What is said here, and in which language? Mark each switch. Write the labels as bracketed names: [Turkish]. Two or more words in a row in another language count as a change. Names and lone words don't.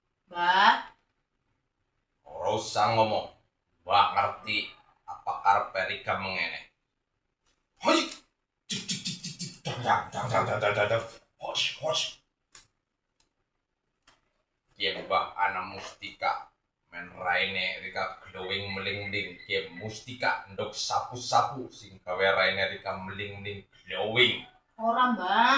[Javanese] Mbak, Ora usah ngomong. Mbak ngerti apa karepe Rika mengene. Hoi. Cik cik cik cik cik. Dang. Hosh. Kiem Mbah ana mustika. Men raine Rika glowing meling-meling. Kiem mustika ndok sapu-sapu sing gawe raine Rika meling-meling glowing. ora Mbak.